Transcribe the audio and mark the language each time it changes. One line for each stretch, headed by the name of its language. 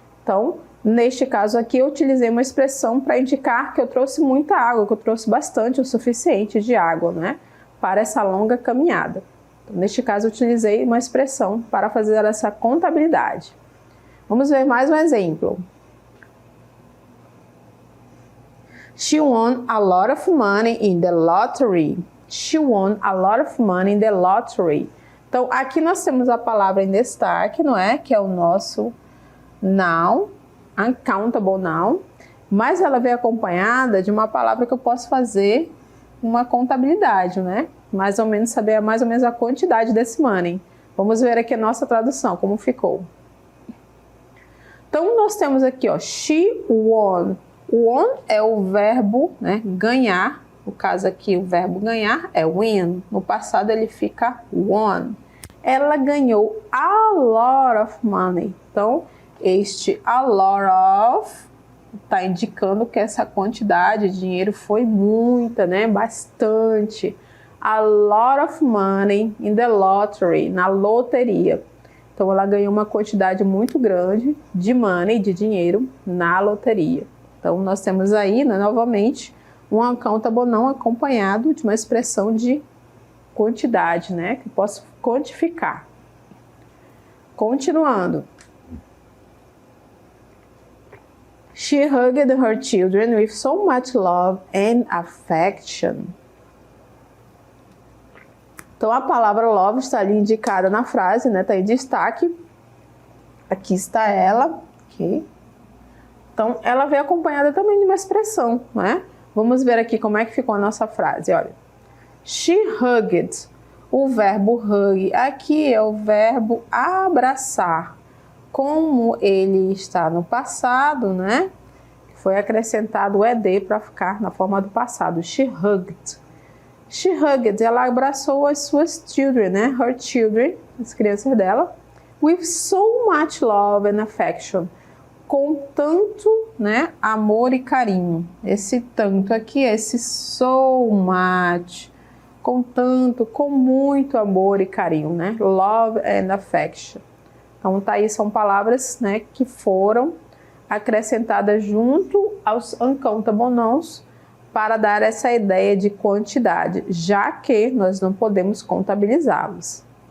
Portuguese: Então, neste caso aqui, eu utilizei uma expressão para indicar que eu trouxe muita água, que eu trouxe bastante, o suficiente de água, né? Para essa longa caminhada. Então, neste caso, eu utilizei uma expressão para fazer essa contabilidade. Vamos ver mais um exemplo.
English: She won a lot of money in the lottery. She won a lot of money in the lottery.
Portuguese: Então, aqui nós temos a palavra em destaque, não é? Que é o nosso noun, uncountable noun. mas ela vem acompanhada de uma palavra que eu posso fazer uma contabilidade, né? Mais ou menos saber mais ou menos a quantidade desse money. Vamos ver aqui a nossa tradução, como ficou. Então, nós temos aqui, ó,
English: she won. Won
Portuguese: é o verbo, né, ganhar. No caso aqui, o verbo ganhar é win. No passado, ele fica won. Ela ganhou
English: a lot of money.
Portuguese: Então, este a lot of está indicando que essa quantidade de dinheiro foi muita, né? Bastante.
English: A lot of money in the lottery,
Portuguese: na loteria. Então, ela ganhou uma quantidade muito grande de money, de dinheiro, na loteria. Então, nós temos aí, né, novamente, um uncountable não acompanhado de uma expressão de quantidade, né? Que eu posso quantificar. Continuando.
English: She hugged her children with so much love and affection.
Portuguese: Então, a palavra love está ali indicada na frase, né? Está em destaque. Aqui está ela. Okay. Então, ela vem acompanhada também de uma expressão, né? Vamos ver aqui como é que ficou a nossa frase. Olha.
English: She hugged.
Portuguese: O verbo hug aqui é o verbo abraçar. Como ele está no passado, né? Foi acrescentado o ed para ficar na forma do passado.
English: She hugged. She hugged,
Portuguese: ela abraçou as suas children, né?
English: Her children,
Portuguese: as crianças dela.
English: With so much love and affection.
Portuguese: Com tanto, né, amor e carinho. Esse tanto aqui, esse
English: so much.
Portuguese: Com tanto, com muito amor e carinho, né?
English: Love and affection.
Portuguese: Então, tá aí, são palavras, né, que foram acrescentadas junto aos uncountable nouns para dar essa ideia de quantidade, já que nós não podemos contabilizá-los.